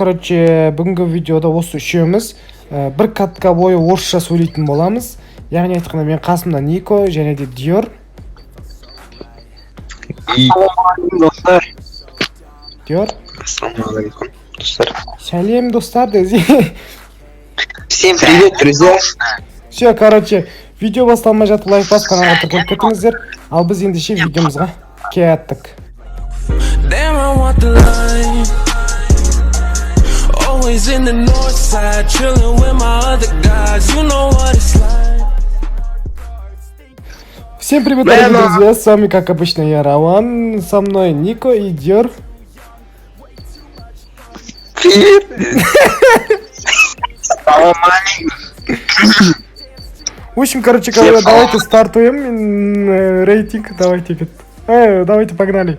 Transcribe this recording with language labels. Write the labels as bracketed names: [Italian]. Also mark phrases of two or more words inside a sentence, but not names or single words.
[Kazakh] Короче, бүгінгі видеода осы үшеуміз бір катка бойы орысша сөйлейтін боламыз. Яғни айтқанда мен қасымда Нико және де Диор. Ассалаумағалейкум достар. Диор. Ассалаумағалейкум достар. Сәлем достар дези. [Russian] Всем привет, друзья. Все, [Kazakh] короче, видео басталмай жатып лайк басып каналға тіркеліп кетіңіздер. Ал біз ендеше видеомызға кеттік. [English] Damn, I want the line. Always in the north side, chilling with my other guys. You know what it's like. [Russian] Всем привет, дорогие друзья, с вами, как обычно, я Роман, со мной Нико и Диор. Привет. Ассалаумалейкум. В общем, короче говоря, давайте стартуем рейтинг, давайте погнали.